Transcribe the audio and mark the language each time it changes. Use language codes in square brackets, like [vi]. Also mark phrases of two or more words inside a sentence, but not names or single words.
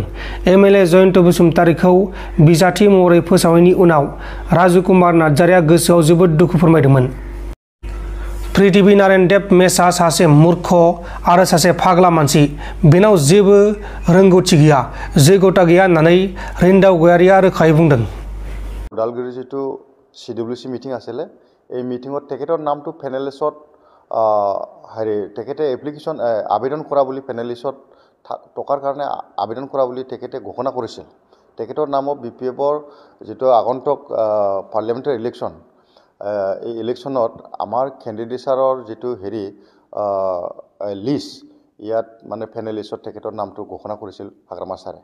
[brx] एमएलए जयन्त बसुमतारीखौ बिजाथि महरै फोसावनायनि उनाव राजु कुमार नार्जारिया गोसोआव जोबोद दुखु फोरमायदोंमोन। पृथ्वी नारायण देब मेसआ सासे मूर्ख आरो सासे फाग्ला मानसि, बेनाव जेबो रोंगौथि गैया, जैगता गैया होननानै रिन्दाव गयारिया रोखायै बुंदों। [as] उदालगुरि जितु CWC मिटिं आছিলে এই মিটিংত তেখেতৰ নামটো পেনেলিষ্টত তেখেতে এপ্লিকেশ্যন আবেদন কৰা বুলি পেনেলিষ্টত টকাৰ কাৰণে আবেদন কৰা বুলি তেখেতে ঘোষণা কৰিছিল। তেখেতৰ নামত বিপিএফৰ যেটো আগন্তুক পাৰ্লিয়ামেণ্টাৰী ইলেকশ্যন এই ইলেকশ্যনত আমাৰ কেণ্ডিডেটছৰ যেটো লিষ্ট ইয়াত মানে পেনেলিষ্টত তেখেতৰ নামটো ঘোষণা কৰিছিল হাগ্ৰামা ছাৰে।